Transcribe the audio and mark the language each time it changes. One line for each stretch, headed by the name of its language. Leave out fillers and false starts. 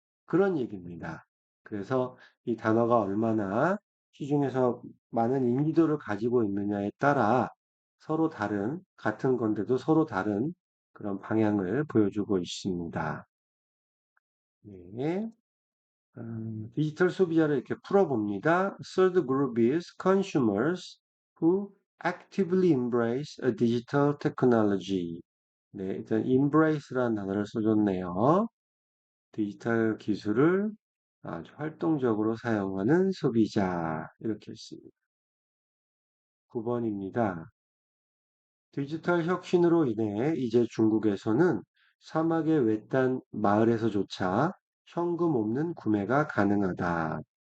Korean: 그런 얘기입니다. 그래서 이 단어가 얼마나 시중에서 많은 인지도를 가지고 있느냐에 따라 서로 다른, 같은 건데도 서로 다른 그런 방향을 보여주고 있습니다. 네. 디지털 소비자를 이렇게 풀어봅니다.
English: Third group is consumers who actively embrace a digital technology.
Korean: 네, 일단 embrace라는 단어를 써줬네요. 디지털 기술을 아주 활동적으로 사용하는 소비자. 이렇게 했습니다. 9번입니다. 디지털 혁신으로 인해 이제 중국에서는 사막의 외딴 마을에서조차 현금 없는 구매가 가능하다.